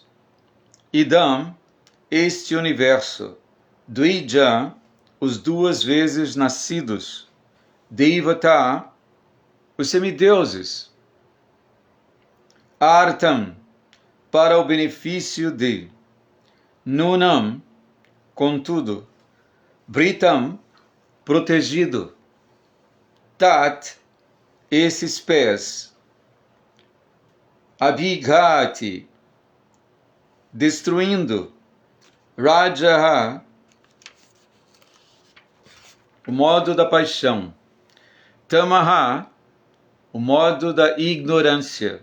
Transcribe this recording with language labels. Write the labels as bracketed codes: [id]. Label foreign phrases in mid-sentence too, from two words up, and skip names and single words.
[pt] Idam, este universo. Dvija, os 2 vezes nascidos. Devata, os semideuses. Artam, para o benefício de. Nunam, contudo. Britam, protegido. Tat, esses pés. Abhigati, destruindo. Rajaha, o modo da paixão. Tamaha, o modo da ignorância.